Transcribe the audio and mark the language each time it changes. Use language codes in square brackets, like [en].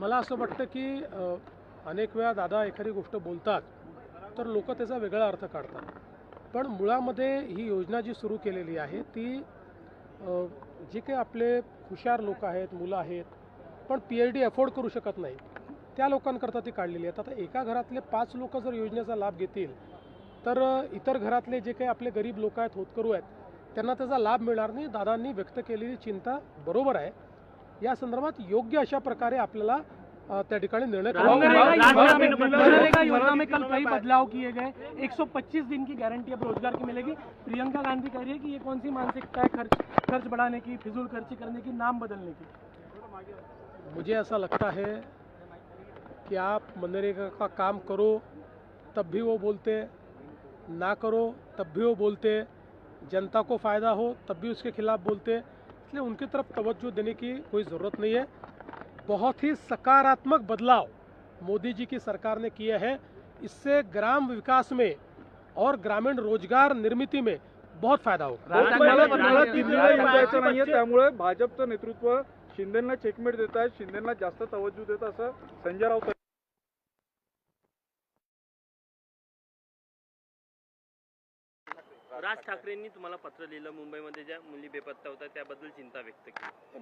[mr] मला असं वाटतं की अनेक वेळा दादा एखादी गोष्ट बोलतात तर लोक त्याचा वेगळा अर्थ काढतात, पण मुळामध्ये ही योजना जी सुरू केलेली आहे ती जे काही आपले हुशार लोक आहेत, मुलं आहेत, पण PhD अफोर्ड करू शकत नाही त्या लोकांकरता ती काढलेली आहेत. आता एका घरातले 5 लोक जर योजनेचा लाभ घेतील तर इतर घरातले जे काही आपले गरीब लोक आहेत, होतकरू आहेत, त्यांना त्याचा लाभ मिळणार नाही. दादांनी व्यक्त केलेली चिंता बरोबर आहे. या संदर्भात योग्य अशा प्रकारे आपल्याला त्या ठिकाणी निर्णय [hi] योजना में कल कई बदलाव किए गए. 125 दिन की गारंटी अब रोजगार की मिलेगी. प्रियंका गांधी कह रही है कि ये कौन सी मानसिकता है खर्च बढ़ाने की, फिजूल खर्ची करने की, नाम बदलने की? मुझे ऐसा लगता है कि आप मनरेगा का काम करो तब भी वो बोलते, ना करो तब भी वो बोलते, जनता को फ़ायदा हो तब भी उसके खिलाफ बोलते. इसलिए उनकी तरफ तवज्जो देने की कोई ज़रूरत नहीं है. बहुत ही सकारात्मक बदलाव मोदी जी की सरकार ने किए हैं. इससे ग्राम विकास में और ग्रामीण रोजगार निर्मिती में बहुत फायदा होगा. [mr] त्यामुळे भाजपचं नेतृत्व शिंदेंना चेकमेट देत आहेत, शिंदेंना जास्त तवज्जो देत असं संजय राऊत. राज ठाकरेंनी तुम्हाला पत्र लिहिलं, मुंबईमध्ये ज्या मुली बेपत्ता होत्या त्याबद्दल चिंता व्यक्त केली.